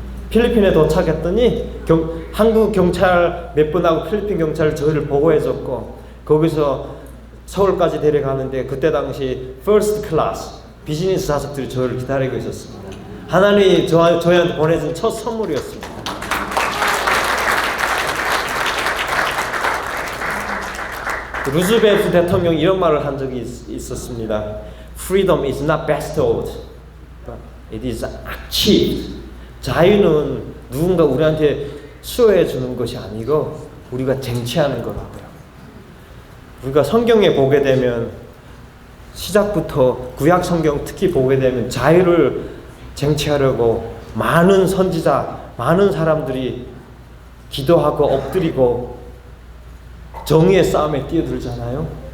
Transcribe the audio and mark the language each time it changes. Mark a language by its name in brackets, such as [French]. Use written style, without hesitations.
[Korean] 필리핀에 도착했더니 한국 경찰 몇 분하고 필리핀 경찰 저희를 보고해줬고, 거기서 서울까지 데려가는데 그때 당시 퍼스트 클래스 비즈니스 좌석들이 저희를 기다리고 있었습니다. 하나님이 저희한테 보내준 첫 선물이었습니다. 루즈벨트 대통령이 이런 말을 한 적이 있었습니다. [English] Freedom is not bestowed, but it is achieved. [Korean] 자유는 누군가 우리한테 수여해 주는 것이 아니고 우리가 쟁취하는 거라고요. 우리가 성경에 보게 되면 시작부터 구약 성경 특히 보게 되면 자유를 쟁취하려고 많은 선지자, 많은 사람들이 기도하고 엎드리고 정의의 싸움에 뛰어들잖아요.